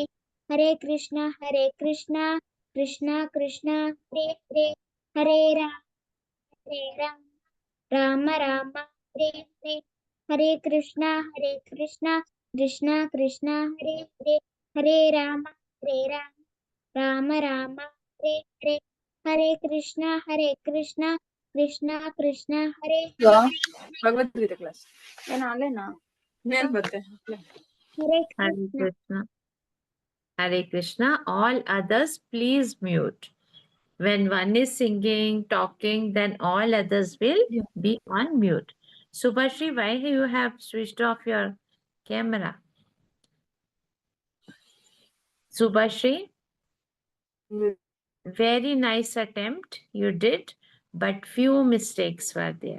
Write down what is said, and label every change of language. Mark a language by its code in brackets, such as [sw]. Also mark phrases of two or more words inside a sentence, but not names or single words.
[sa] हरे कृष्ण कृष्ण कृष्ण हरे हरे हरे राम राम राम हरे हरे हरे कृष्ण कृष्ण कृष्ण हरे हरे हरे राम राम राम हरे हरे हरे कृष्ण कृष्ण कृष्ण हरे हरे [kn] ಭಗವದ್ಗೀತೆ ಕ್ಲಾಸ್ ಏನ ಅಲ್ಲೇನಾ ಮೇಲ್ ಬರುತ್ತೆ [sa] Hare Hare Krishna. Krishna. Hare Krishna. [en] All others, please mute. When one is singing, talking, then all others will be on mute. Subhashri, why you have switched off your camera? Subhashri, very nice attempt you did, but few mistakes were there.